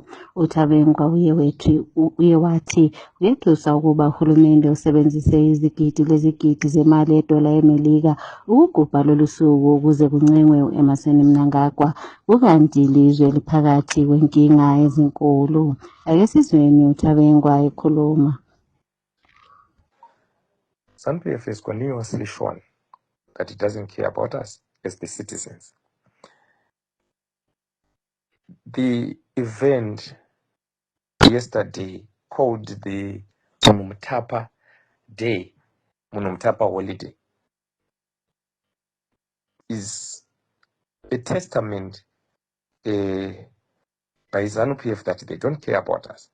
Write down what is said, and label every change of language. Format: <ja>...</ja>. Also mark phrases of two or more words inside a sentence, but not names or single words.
<nd>uTabengwa uye wathi kuyethusa ukuba uhulumende usebenzise izigidi zemali yedola eMelika ukugubha lolu suku ukuze kuncengwe uEmmerson Mnangagwa, kukanti ilizwe phakathi kwenkinga ezinkulu. Ake sizweni uThabengwa ekhuluma.</nd> <en>ZANU-PF has continuously shown that it doesn't care about us as the citizens. The event yesterday called the Munumtapa Day, Munumtapa holiday, is a testament by ZANU-PF that they don't care about us.</en>